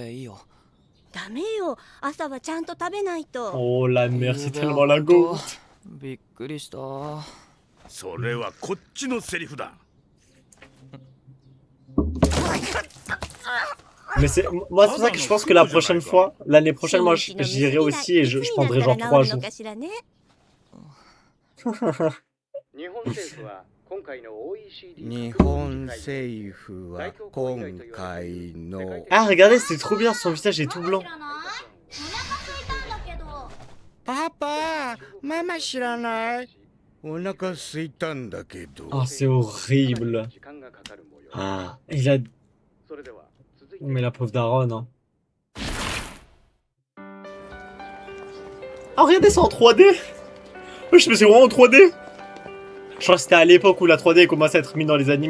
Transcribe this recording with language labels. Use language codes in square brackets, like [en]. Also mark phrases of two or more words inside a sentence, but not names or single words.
[fr] Oh la mère, c'est tellement la go. Mais c'est moi, c'est pour ça que je pense que la prochaine fois, l'année prochaine, moi j'irai aussi et je prendrai genre 3 jours. [ja] 日本政府は今回の [fr] Ah, regardez, c'est trop bien, son visage est tout blanc. Papa, maman 知らない? Oh, c'est horrible. Ah, il a... Mais la pauvre daronne, hein. Ah, regardez, c'est en 3D. Oui, je me suis vraiment en 3D. Je crois que c'était à l'époque où la 3D commençait à être mise dans les animés.